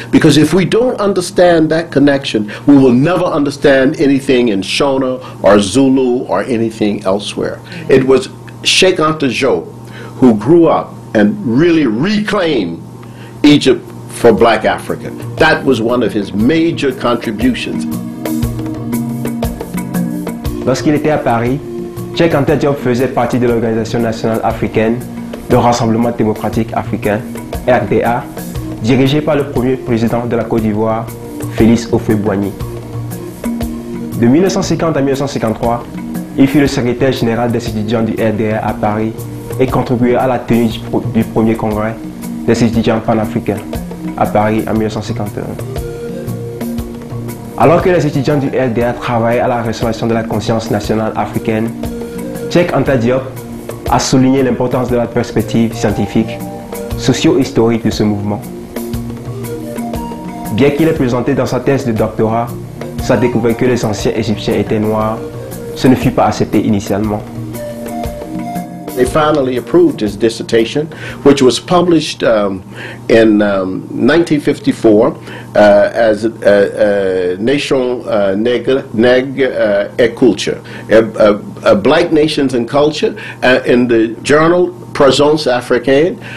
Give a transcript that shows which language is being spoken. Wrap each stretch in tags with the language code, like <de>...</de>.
<en>Because if we don't understand that connection, we will never understand anything in Shona or Zulu or anything elsewhere. It was Sheikh Anta Diop who grew up and really reclaimed Egypt for black Africa. That was one of his major contributions.</en> <fr>Lorsqu'il était à Paris, Cheikh Anta Diop faisait partie de l'Organisation nationale africaine, le Rassemblement démocratique africain, RDA, dirigé par le premier président de la Côte d'Ivoire, Félix Houphouët-Boigny. De 1950 à 1953, il fut le secrétaire général des étudiants du RDA à Paris et contribuait à la tenue du premier congrès des étudiants panafricains à Paris en 1951. Alors que les étudiants du RDA travaillaient à la restauration de la conscience nationale africaine, Cheikh Anta Diop a souligné l'importance de la perspective scientifique, socio-historique de ce mouvement. Bien qu'il ait présenté dans sa thèse de doctorat sa découverte que les anciens Égyptiens étaient noirs, ce ne fut pas accepté initialement.</fr> <en>They finally approved his dissertation, which was published in 1954 as Nation Nègre et Culture, Black Nations and Culture, in the journal Présence Africaine.</en>